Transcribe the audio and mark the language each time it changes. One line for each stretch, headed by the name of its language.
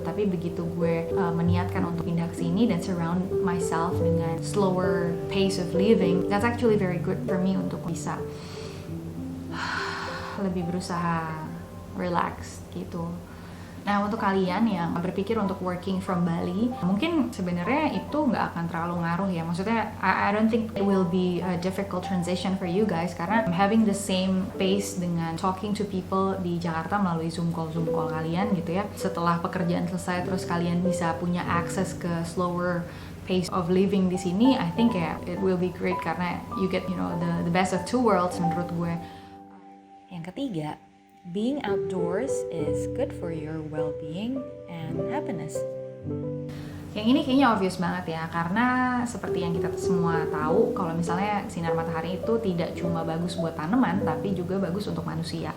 Indonesian: Tapi begitu gue meniatkan untuk pindah ke sini dan
English: surround myself
Indonesian: dengan
English: slower pace of living, that's actually very good for me
Indonesian: untuk bisa lebih berusaha relax gitu. Nah untuk kalian yang berpikir untuk
English: working from Bali,
Indonesian: mungkin sebenarnya itu nggak akan terlalu ngaruh ya. Maksudnya
English: I don't think it will be a difficult transition for you guys,
Indonesian: karena
English: I'm having the same pace
Indonesian: dengan
English: talking to people
Indonesian: di Jakarta melalui Zoom call kalian gitu ya. Setelah pekerjaan selesai terus kalian bisa punya akses ke
English: slower pace of living
Indonesian: di sini,
English: I think it will be great
Indonesian: karena
English: you get the best of two worlds
Indonesian: menurut gue. Yang ketiga,
English: being outdoors is good for your well-being and happiness.
Indonesian: Yang ini kayaknya obvious banget ya, karena seperti yang kita semua tahu kalau misalnya sinar matahari itu tidak cuma bagus buat tanaman tapi juga bagus untuk manusia.